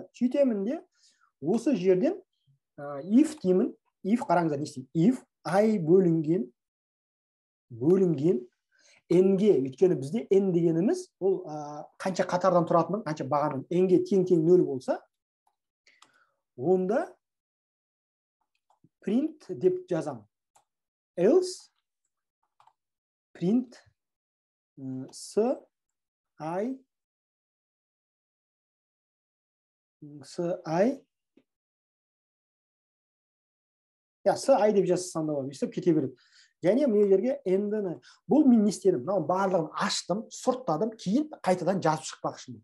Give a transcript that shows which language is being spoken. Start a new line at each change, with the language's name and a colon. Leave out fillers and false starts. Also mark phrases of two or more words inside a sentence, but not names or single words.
Kazakh: Сөйтемін де, осы жерден if деймін, if қараңыздар не істеймін, if ай бөлінген n-ге, өйткені бізде n дегеніміз ол қанша қатардан тұратынын, қанша бағаның n-ге тең 0 болса, онда print деп жазам.
English: Else print i
Kazakh: деп жазсам да болады. Өйстіп кете береді. Және мына жерге n-ді бұл мен не істедім? Мынау барлығын аштым, сұрттадым, кейін қайтадан жазып шықпақшымын.